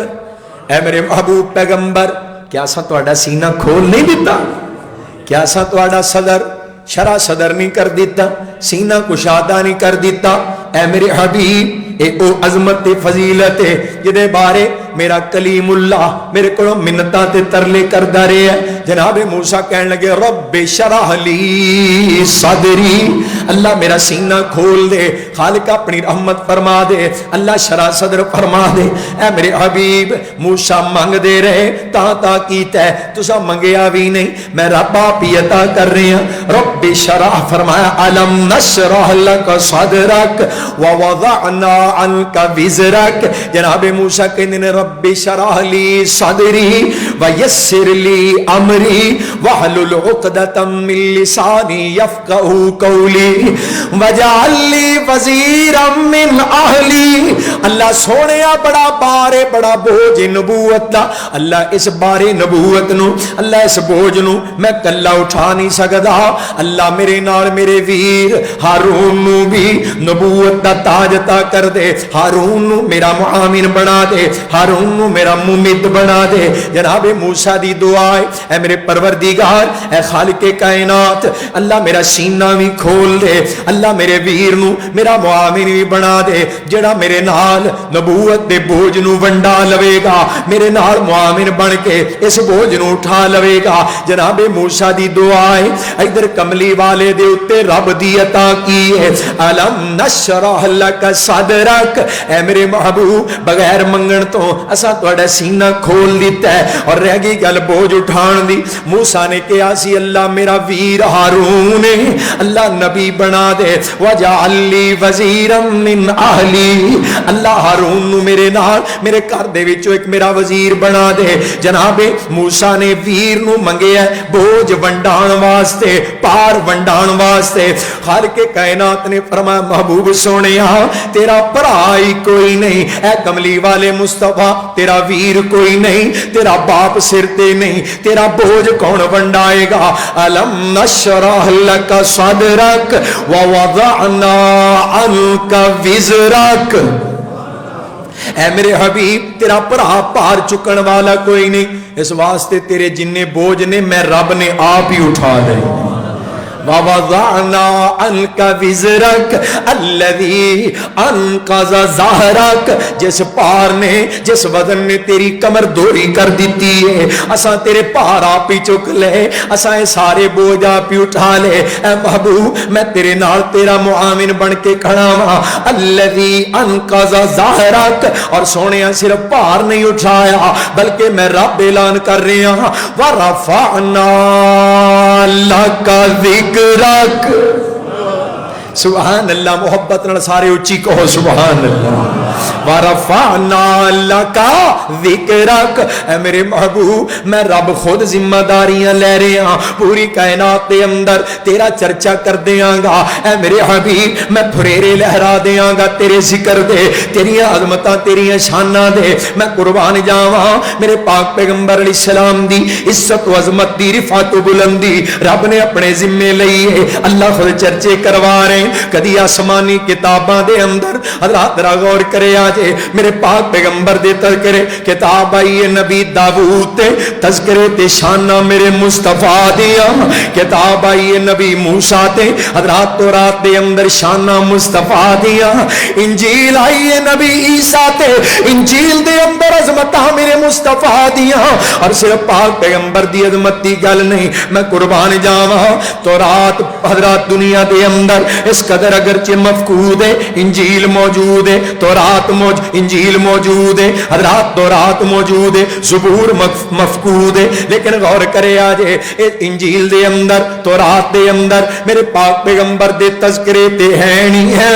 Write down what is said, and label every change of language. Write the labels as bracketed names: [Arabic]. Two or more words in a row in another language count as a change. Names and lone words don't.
[Punjabi] اے میرے محبوب پیغمبر کیا سا تہاڈا سینہ کھول نہیں دیتا؟ کیا سا تہاڈا صدر شرح صدر نہیں کر دیتا, سینہ کشادہ نہیں کر دیتا؟ اے میرے حبیب اے او عظمت فضیلت ہے جدے بارے میرا کلیم اللہ میرے کو منتاں تے ترلے کردا رہے ہیں. جناب موسیٰ کہنے لگے [Arabic] رب شرح لی صدری, [Punjabi] اللہ میرا سینہ کھول دے. خالق اپنی رحمت فرما دے, اللہ شرح صدر فرما دے. اے میرے حبیب موسیٰ مانگ دے رہے تا کیتا ہے, تسا منگیا بھی نہیں, میں رب آپ ہی عطا کر رہے ہیں. رب شرح فرمایا [Arabic] الم نشرح لک صدرک ووضعنا عنک وزرک. [Punjabi] جناب موسیٰ کہنے نے [Arabic] رب شرح لی صدری ویسر لی امری واحلل عقدۃ من لسانی یفقهوا قولی واجعل لی وزیرا من اہلی. [Punjabi] اللہ سونیا بڑا بارے بڑا بوجھ نبوت دا, اللہ اس بارے نبوت نو, اللہ اس بوجھ نو میں کلا اٹھا نہیں سکدا. اللہ میرے نال میرے ویر ہارون نو بھی نبوت دا تاج عطا کر دے, ہارون نو میرا معاون بنا دے, ہارون نو میرا ممید بنا دے. جناب موسیٰ دی دعا ہے اے میرے پروردگار اے خالق کائنات اللہ میرا سینہ بھی کھول دے, اللہ میرے ویر نو میرا معاون بھی بنا دے جڑا میرے نال نبوت دے بوجھ نو ونڈا لوے گا, میرے نال معاون بن کے اس بوجھ نو اٹھا لوے گا. جناب موسیٰ دی دعا ہے ادھر کملی والے دے اتے رب دی عطا کی ہے [Arabic] الم نشرح لک صدرک. [Punjabi] اے میرے محبوب بغیر منگن تو اسا تہاڈا سینہ کھول دیتا ہے اور رہ گئی گل بوجھ اٹھان دی. موسیٰ نے کہا سی اللہ میرا ویر ہارون اللہ نبی بنا دے, [Arabic] وجعل لی وزیرا من اہلی, [Punjabi] اللہ ہارون نو میرے نال میرے گھر دے وچوں ایک میرا وزیر بنا دے. جناب موسیٰ نے ویر نو منگیا بوجھ ونڈان واسطے, پار ونڈان واسطے. خالق کائنات نے فرمایا محبوب سونیا تیرا بھرا ہی کوئی نہیں, اے کملی والے مصطفیٰ تیرا ویر کوئی نہیں, تیرا باپ سر تے نہیں, تیرا بوجھ کون ونڈائے گا. [Arabic] الم نشرح لک صدرک ووضعنا عنک وزرک. [Punjabi] اے میرے حبیب تیرا بھرا پار چکن والا کوئی نہیں, اس واسطے تیرے جننے بوجھ نے میں رب نے آپ ہی اٹھا دے. [Arabic] وَوَضَعْنَا عَنْكَ وِزْرَكَ الَّذِي أَنْقَذَ ظَهْرَكَ. [Punjabi] جس پار نے جس وزن نے تیری کمر دوری کر دیتی ہے, اساں تیرے پار آپ ہی چک لے, اساں سارے بوجھ آپ ہی اٹھا لے. اے محبوب میں تیرے نال تیرا معاون بن کے کھڑا ہاں. [Arabic] الَّذِي أَنْقَذَ ظَهْرَكَ. [Punjabi] اور سونیا صرف پار نہیں اٹھایا بلکہ میں رب اعلان کر رہا ہوں [Arabic] وَرَفَعْنَا لَكَ ذِكْرَكَ. سبحان اللہ. [Punjabi] محبت نال سارے اچھی کہو [Arabic] سبحان اللہ. وَرَفَعْنَا لَكَ ذِكْرَكَ. [Punjabi] اے میرے محبوب میں رب خود ذمہ داریاں لے رہے ہاں, پوری کائنات دے اندر تیرا چرچا کر دیاں گا. اے میرے حبیب میں پھریرے لہرا دیاں گا تیرے ذکر دے, تیریاں عظمتاں تیریاں شاناں دے. میں قربان جاواں میرے پاک پیغمبر علیہ السلام دی عزت و عظمت دی رفعت و بلندی رب نے اپنے ذمے لئی ہے. اللہ خود چرچے کروا رہے. کدی آسمانی کتاباں دے اندر حضرات ذرا غور کرے آج میرے پاک پیغمبر دے تذکرے کتاب آئی ہے نبی داؤد تے تذکرے تے شانہ میرے مصطفیٰ دیا. کتاب آئی ہے نبی موسیٰ تے حضرات تورات دے اندر شانہ مصطفیٰ دیا. انجیل آئی ہے نبی عیسیٰ تے انجیل دے اندر عظمتہ میرے مصطفیٰ دیا. اور صرف پاک پیغمبر دی عظمت دی گل نہیں, میں قربان جاواں تورات حضرات دنیا دے اندر اس قدر اگرچہ مفقود ہے, انجیل موجود ہے, تورات انجیل موجود ہے, حضرات تورات موجود ہے, زبور مفقود ہے, لیکن غور کرے آجے انجیل دے اندر تورات دے اندر میرے پاک پیغمبر دے تذکرے تے ہیں نہیں ہیں.